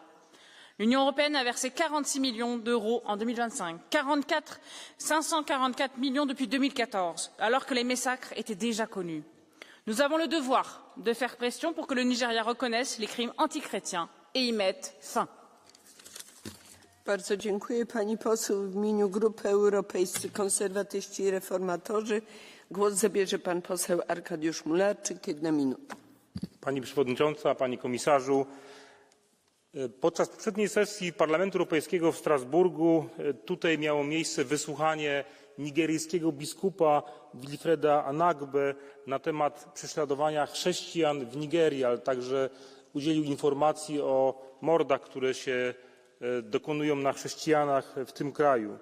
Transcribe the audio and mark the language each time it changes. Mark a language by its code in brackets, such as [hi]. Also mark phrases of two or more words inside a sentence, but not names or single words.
[fr] L'Union européenne a versé 46 millions d'euros en 2025, 544 millions depuis 2014, alors que les massacres étaient déjà connus. Nous avons le devoir de faire pression pour que le Nigeria reconnaisse les crimes antichrétiens et y mette fin. [pl] Bardzo dziękuję. Pani poseł w imieniu Grupy Europejscy Konserwatyści i Reformatorzy głos zabierze pan poseł Arkadiusz Mularczyk. 1 minuta. Pani Przewodnicząca, Panie Komisarzu, podczas poprzedniej sesji Parlamentu Europejskiego w Strasburgu tutaj miało miejsce wysłuchanie nigeryjskiego biskupa Wilfreda Anagbe na temat prześladowania chrześcijan w Nigerii, ale także udzielił informacji o mordach, które się dokonują na chrześcijanach w tym kraju.